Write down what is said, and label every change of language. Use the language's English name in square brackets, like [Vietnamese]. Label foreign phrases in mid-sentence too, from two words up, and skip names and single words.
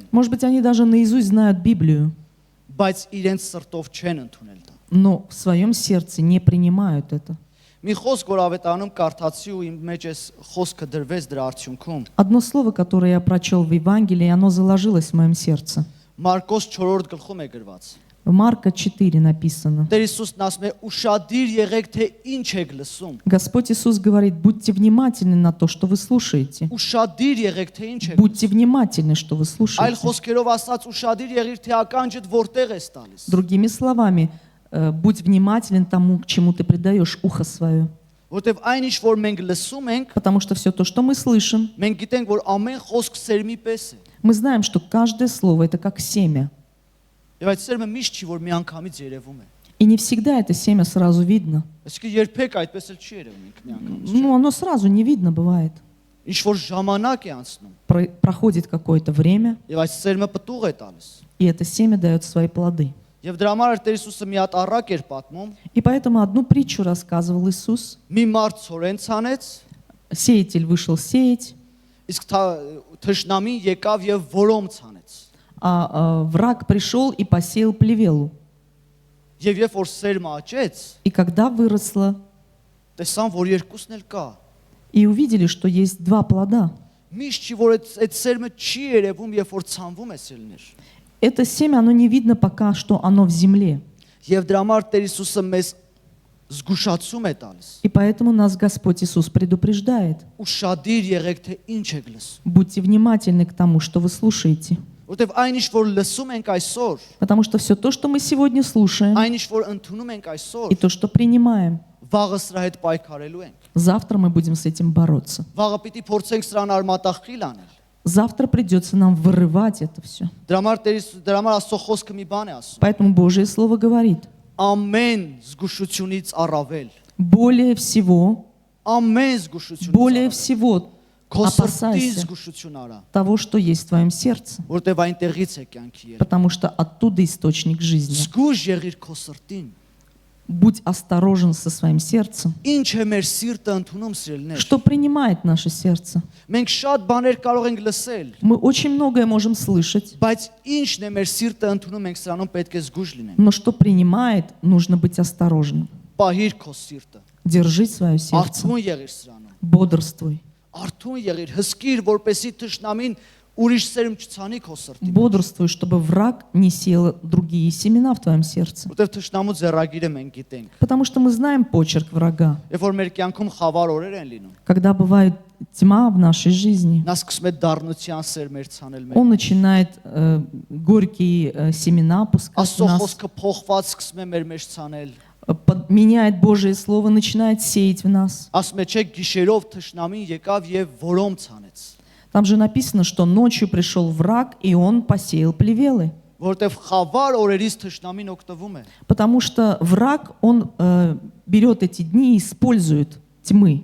[Russian] Может быть, они даже наизусть знают Библию, [Armenian] բայց իրենց սրտով չեն ընդունել դա։ [Russian] но в своем сердце не принимают это. [Armenian] Մի խոսք, որ ավետանում կարդացի ու իմ մեջ էս խոսքը դրվեց դրա արդյունքում։ [Russian] Одно слово, которое я прочел в Евангелии, оно заложилось в моем сердце. [Armenian] Մարկոս 4-րդ гլխում է գրված։ [Russian] В Марка 4 написано. [Armenian] Տեր Հիսուսն ասում է՝ «Ուշադիր եղեք, թե ինչ եք լսում»։ [Russian] Господь Иисус говорит, будьте внимательны на то, что вы слушаете. [Armenian] Ուշադիր եղեք, թե ինչ եք։ [Russian] Будьте внимательны, что вы [Armenian] Այլ [Russian] слушаете. [Armenian] խոսքերով ասած, ուշադիր եղիր, թե ականջդ որտեղ ես տալիս։ [Russian] Другими словами, будь внимателен тому, к чему ты предаешь ухо свое. [Armenian] Որտեվ այն ինչ որ մենք լսում ենք, [Russian] Потому что все то, что мы слышим, [Armenian] մենք գիտենք, որ ամեն խոսք սերմի պես է։ [Russian] мы знаем, что каждое слово это как семя. [Armenian] Եվ այդ սերմը միշտ չի, որ միանգամից երևում է։ [Russian] И не всегда это семя сразу видно. [Armenian] Այսինքն երբեք այդպես էլ չի երևում միանգամից։ [Russian] Ну, оно сразу не видно бывает. [Armenian] Ինչ որ ժամանակ է անցնում, [Russian] Проходит какое-то время, [Armenian] եւ այդ սերմը պտուղ է տալիս։ [Russian] и это семя дает свои плоды. [Armenian] Եվ դրա համար Տեր Հիսուսը մի հատ առակ էր պատմում, [Russian] И поэтому одну притчу рассказывал Иисус. [Armenian] մի մարդ ցորեն ցանեց, [Russian] Сеятель вышел сеять, [Armenian] իսկ թշնամին եկավ եւ որոմ ցանեց։ [Russian] а враг пришел и посеял плевелу. [Armenian] Եվ երբ որ սերմը աճեց, [Russian] И когда выросла, [Armenian] տեսան, որ երկուսն էլ կա։ [Russian] и увидели, что есть 2 плода. [Armenian] Միշտ չի, որ այդ սերմը չի երևում, երբ որ ցանվում է սելներ։ [Russian] Это семя, оно не видно пока, что оно в земле. [Armenian] Եվ դրա համար Տեր Հիսուսը մեզ զգուշացում է տալիս։ [Russian] И поэтому нас Господь Иисус предупреждает. [Armenian] Ուշադիր եղեք, թե ինչ եք լսում։ [Russian] Будьте внимательны к тому, что вы слушаете. [Armenian] Որտեվ այն ինչ որ լսում ենք այսօր, [Russian] Потому что все то, что мы сегодня слушаем, [Armenian] այն ինչ որ ընդունում ենք այսօր, [Russian] и то, что принимаем, [Armenian] վաղը սրա հետ պայքարելու ենք։ [Russian] завтра мы будем с этим бороться. [Armenian] Վաղը պիտի փորձենք սրան արմատախիլ անել։ [Russian] Завтра придется нам вырывать это все. [Armenian] Դրա համար Աստծո խոսքը մի բան է ասում։ [Russian] Поэтому Божье Слово говорит, [Armenian] Ամեն զգուշությունից առավել, [Russian] более всего, [Armenian] ամեն զգուշությունից [Russian] более [Armenian] առավել, [Russian] всего [Armenian] Քո սրտին [Russian] Опасайся [Armenian] զգուշություն արա, [Russian] того, что есть в твоем сердце, [Armenian] որտեվ այնտեղից է կյանքի ելքը։ [Russian] потому что оттуда источник жизни. [Armenian] Զգուշ եղիր քո սրտին։ [Russian] Будь осторожен со своим сердцем. [Armenian] Ինչ է մեր սիրտը ընդունում, սիրելիներ։ [Russian] Что принимает наше сердце? [Armenian] Մենք շատ բաներ կարող ենք լսել, [Russian] Мы очень многое можем слышать, [Armenian] բայց ինչն է մեր սիրտը ընդունում, մենք սրանում պետք է զգուշ լինենք։ [Russian] но что принимает, нужно быть осторожным. [Armenian] Պահիր քո սիրտը։ [Russian] Держи свое сердце, [Armenian] Արթուն եղիր սրանում։ [Russian] бодрствуй. [Armenian] Արթուն եղիր, հսկիր, որպեսի թշնամին ուրիշ սերմ չցանի քո սրտի։ [Russian] Бодрствуй, чтобы враг не сеял другие семена в твоем сердце. [Armenian] Որտեվ թշնամու ձեռագիրը մենք գիտենք։ [Russian] Потому что мы знаем почерк врага. [Armenian] Երբ որ մեր կյանքում խավար օրեր են լինում, [Russian] Когда бывает тьма в нашей жизни, [Armenian] նա սկսում է դառնության սերմեր ցանել մեր։ [Russian] он начинает горькие семена пускать в [Armenian] Աստծո [Russian] нас, [Armenian] խոսքը փոխված սկսում է մեր մեջ ցանել։ [Russian] меняет Божие Слово, начинает сеять в нас. [Armenian] Ասում է չէ գիշերով թշնամին եկավ եւ որոմ ցանեց։ [Russian] Там же написано, что ночью пришел враг, и он посеял плевелы. [Armenian] Որտեվ խավար օրերից թշնամին օգտվում է։ [Russian] Потому что враг, он берет эти дни и использует тьмы.